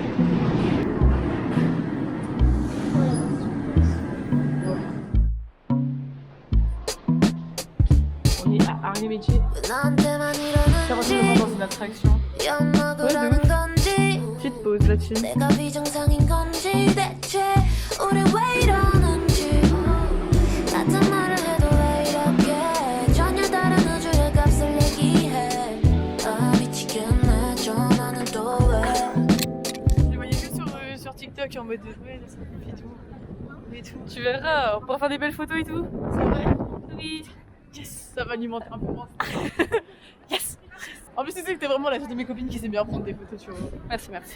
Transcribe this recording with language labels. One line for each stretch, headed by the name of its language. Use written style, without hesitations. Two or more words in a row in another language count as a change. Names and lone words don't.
French: On est à Arles-Métier. 40 minutes dans une attraction. Petite pause là-dessus.
Korean: 내가 비정상인 건지 대체 우린 왜 이러는지 같은 말을 해도 왜 이렇게 전혀 다른 우주의 값을 얘기해 아 미치겠네 전화는 또 왜
French: Je les voyais que sur TikTok en mode ouais, ça fait tout. Et tout. Tu verras, on pourra faire des belles photos et tout. C'est vrai? Oui. Yes, ça va alimenter un peu moins. Yes. En plus, tu sais que t'es vraiment la seule de mes copines qui sait bien prendre des photos, tu vois. Merci, merci.